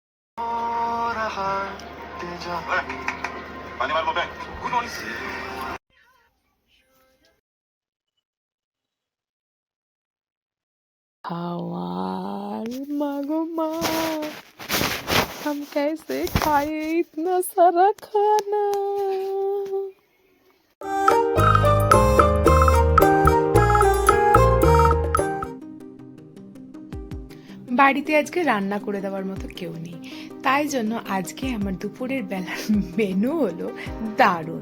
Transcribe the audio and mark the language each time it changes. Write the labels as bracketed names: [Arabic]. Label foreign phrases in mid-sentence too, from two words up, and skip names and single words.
[Hindi] हवाल मागो माँ हम कैसे खाए इतना सारा खाना। [Bangla] বাড়িতে আজকে রান্না করে দেওয়ার মতো কেউ নেই, তাই জন্য আজকে আমার দুপুরের বেলার মেনু হলো দারুণ।